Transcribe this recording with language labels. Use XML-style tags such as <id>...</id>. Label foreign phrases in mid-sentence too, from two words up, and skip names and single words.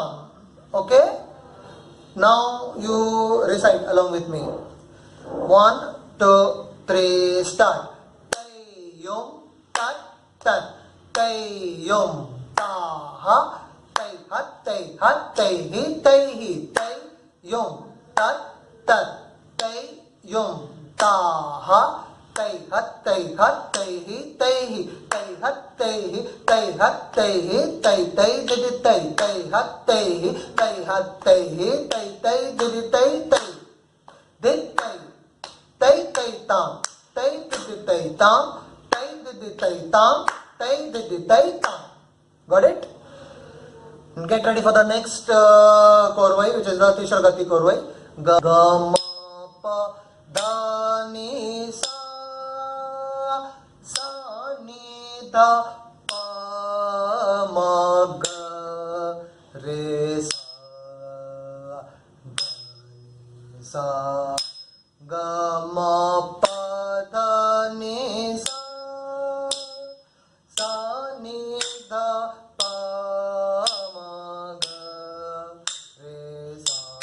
<en>Okay, now you recite along with me. 1 2 3 start. Tay yom tat tat tay yom ta ha tay hat tay hi tay yom tat tat tay yom ta ha tay hat tay hi tay hat tay hi tay hat tay hi tay tay didi tay tay hat tay hi tay hat tay hi tay tay didi tay tay did tay tay tay tam tay didi tay tam tay didi tay tam tay didi tay tam. Got it? Get ready for the next korvai, which is the Tishragati korvai. Ga ma pa da ni sa sa ni da pa ma ga re sa da ni sa ga ma pa da ni sa sa ni da pa ma ga re sa</en>